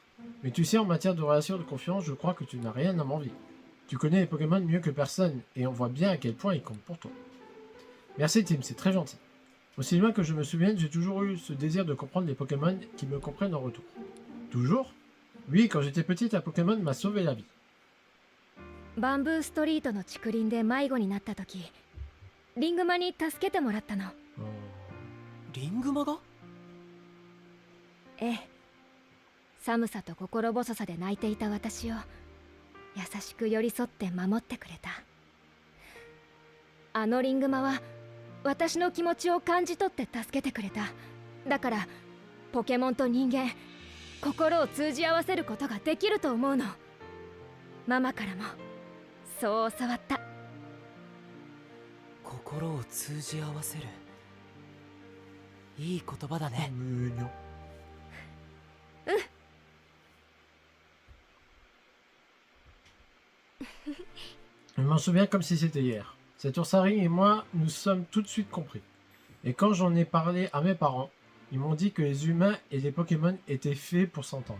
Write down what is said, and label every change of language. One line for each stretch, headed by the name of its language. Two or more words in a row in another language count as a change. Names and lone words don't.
French: Mais tu sais, en matière de relation de confiance, je crois que tu n'as rien à m'envier. Tu connais les Pokémon mieux que personne, et on voit bien à quel point ils comptent pour toi. Merci Tim, c'est très gentil. Aussi loin que je me souvienne, j'ai toujours eu ce désir de comprendre les Pokémon qui me comprennent en retour. Toujours? Oui, quand j'étais petite, un Pokémon m'a sauvé la vie.
Japanese: バンブーストリートの竹林で迷子になった時、リングマに助けてもらったの。リングマが？ええ。寒さと心細さで泣いていた私を優しく寄り添って守ってくれた。あのリングマは私の気持ちを感じ取って助けてくれた。だからポケモンと人間、心を通じ合わせることができると思うの。ママからもそう教わった。心を通じ合わせる。いい言葉だね。
French: Je m'en souviens comme si c'était hier. Cet oursari et moi, nous sommes tout de suite compris. Et quand j'en ai parlé à mes parents, ils m'ont dit que les humains et les Pokémon étaient faits pour s'entendre.